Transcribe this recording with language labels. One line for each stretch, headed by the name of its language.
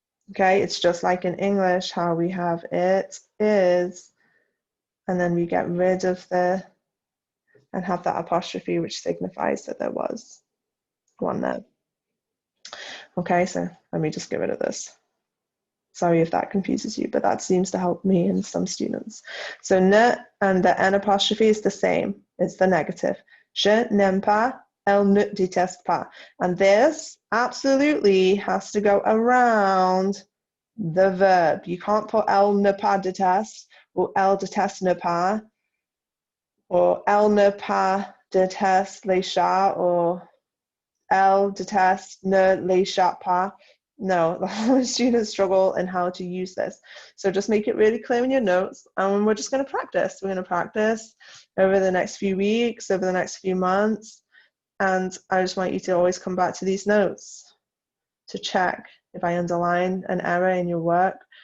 English: Okay, it's just like in English how we have it is, and then we get rid of the, and have that apostrophe which signifies that there was one there. Okay, so let me just get rid of this. Sorry if that confuses you, but that seems to help me and some students. So ne and the N apostrophe is the same. It's the negative.
French: Je n'aime pas, elle ne déteste pas.
English: And this absolutely has to go around the verb. You can't put
French: elle ne pas déteste, or elle déteste ne pas, or elle ne pas déteste les chats, or elle déteste ne les chats pas.
English: No, the students struggle in how to use this. So just make it really clear in your notes, and we're just going to practice. We're going to practice over the next few weeks, over the next few months, and I just want you to always come back to these notes to check if I underline an error in your work.